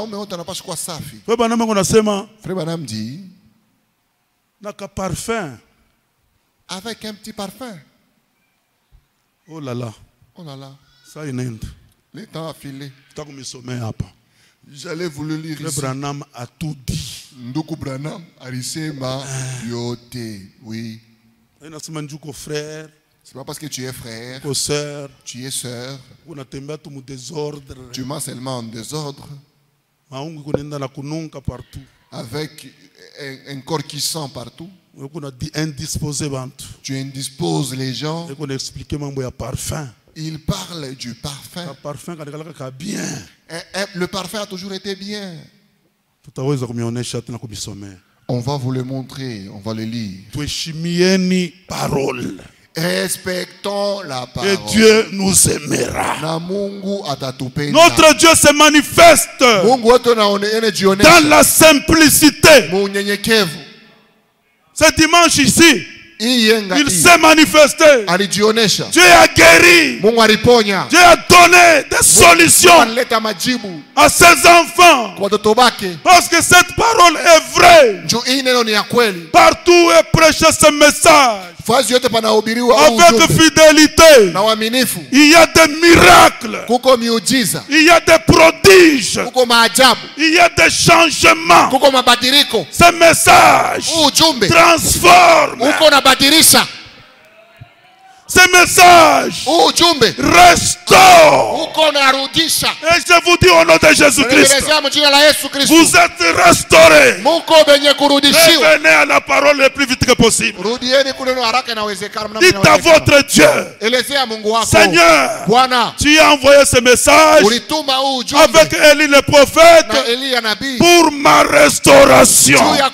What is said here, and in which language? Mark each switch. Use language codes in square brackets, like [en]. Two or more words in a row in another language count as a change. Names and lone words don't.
[fr] Frère Branham dit, parfum. Avec un petit parfum. Oh là là. Oh là là. Ça y est. Le temps a filé. J'allais vous le lire ici. Frère Branham a tout dit. [sw] Nduku Branham alisema yote. [fr] Oui. Frère. C'est pas parce que tu es frère, soeur, tu es sœur, tu marches seulement en désordre, avec un corps qui sent partout. Tu indisposes les gens. Il parle du parfum. Le parfum a toujours été bien. On va vous le montrer, on va le lire. [sw] Tuheshimieni parole. [fr] Respectons la parole. Et Dieu nous aimera. [sw] Na Mungu atatupenda. [fr] Notre Dieu se manifeste [sw] Mungu wetu anajionyesha [fr] dans la simplicité. [sw] Munyenyekevu. [fr] Ce dimanche ici, il s'est manifesté. [sw] Alijionyesha. [fr] Dieu a guéri. [sw] Mungu aliponya. [fr] Dieu a donné des solutions [sw] Alileta majibu [fr] à ses enfants. [sw] kwa watoto wake. [fr] Parce que cette parole est vraie. [sw] Juu hii neno ni ya kweli. [fr] Partout est prêché ce message. [sw] Fazi yote panahubiriwa [fr] avec fidélité. [sw] Na uaminifu. [fr] Il y a des miracles. [sw] Kuko miujiza. [fr] Il y a des prodiges. [sw] Kuko maajabu. [fr] Il y a des changements. [sw] Kuko mabadiliko. [fr] Ce message [sw] ujumbe [fr] transforme. [sw] Uko nabadilisha. [fr] Ce message restaure. Et je vous dis au nom de Jésus-Christ, vous êtes restaurés. Revenez à la parole le plus vite que possible. Dites à votre Dieu, Seigneur, tu as envoyé ce message avec Élie le prophète pour ma restauration.